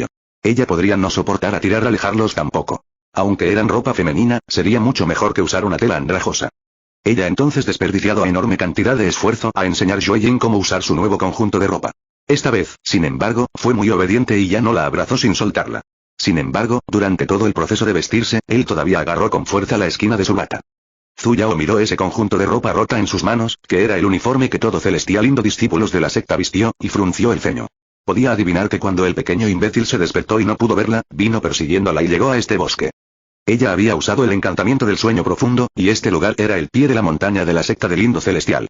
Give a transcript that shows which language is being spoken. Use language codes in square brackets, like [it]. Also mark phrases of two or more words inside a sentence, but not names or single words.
[es] Ella podría no soportar a tirar alejarlos tampoco. Aunque eran ropa femenina, sería mucho mejor que usar una tela andrajosa. Ella entonces desperdiciado a enorme cantidad de esfuerzo a enseñar a Yue Jin cómo usar su nuevo conjunto de ropa. Esta vez, sin embargo, fue muy obediente y ya no la abrazó sin soltarla. Sin embargo, durante todo el proceso de vestirse, él todavía agarró con fuerza la esquina de su bata. Zhu Yao miró ese conjunto de ropa rota en sus manos, que era el uniforme que todo celestial lindo discípulos de la secta vistió, y frunció el ceño. Podía adivinar que cuando el pequeño imbécil se despertó y no pudo verla, vino persiguiéndola y llegó a este bosque. Ella había usado el encantamiento del sueño profundo, y este lugar era el pie de la montaña de la secta del lindo celestial.